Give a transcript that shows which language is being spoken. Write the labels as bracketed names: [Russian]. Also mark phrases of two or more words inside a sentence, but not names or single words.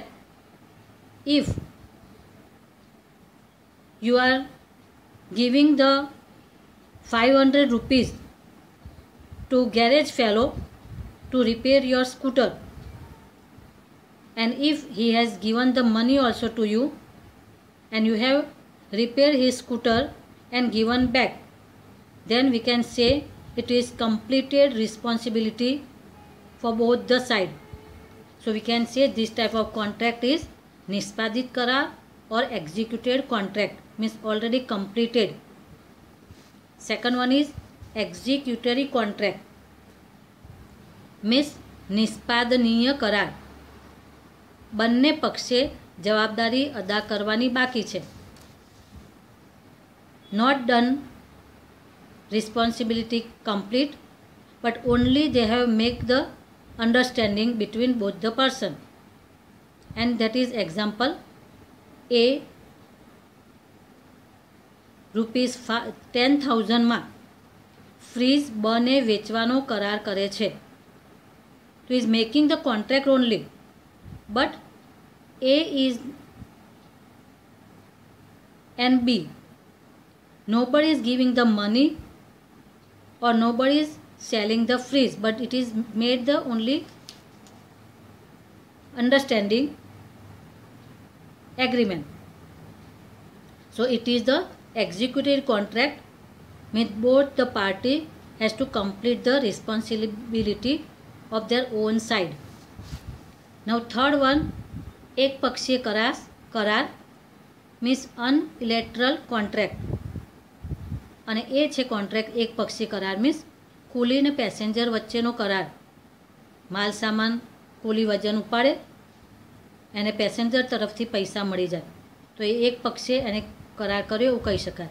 [English] If you are giving the 500 rupees to garage fellow to repair your scooter, and if he has given the money also to you and you have repaired his scooter and given back, then we can say it is completed responsibility for both the side. So we can say this type of contract is [Gujarati] નિષ્પાદિત કરાર [English] or executed contract, means already completed. Second one is executory contract, means [Gujarati] નિષ્પાદનીય કરાર, બંને પક્ષે જવાબદારી અદા કરવાની બાકી છે. [English] Not done responsibility complete, but only they have make the understanding between both the person, and that is example A ₹10,000 [Gujarati] માં ફ્રીજ બને વેચવાનો કરાર કરે છે. [English] તો is making the contract only, but A is and B, nobody is giving the money or nobody is selling the fridge, but it is made the only understanding agreement. So it is the executed contract, means both the party has to complete the responsibility of their own side. Now third one, [Gujarati] એક પક્ષીય કરાર [English] means unilateral contract, [Gujarati] અને એ છે કોન્ટ્રાક્ટ એક પક્ષીય કરાર મીન્સ કુલી ને પેસેન્જર વચ્ચેનો કરાર. માલ સામાન કુલી વજન ઉપાડે એને પેસેન્જર તરફથી પૈસા મળી જાય તો એ એક પક્ષે એને કરાર કર્યો એવું કહી શકાય.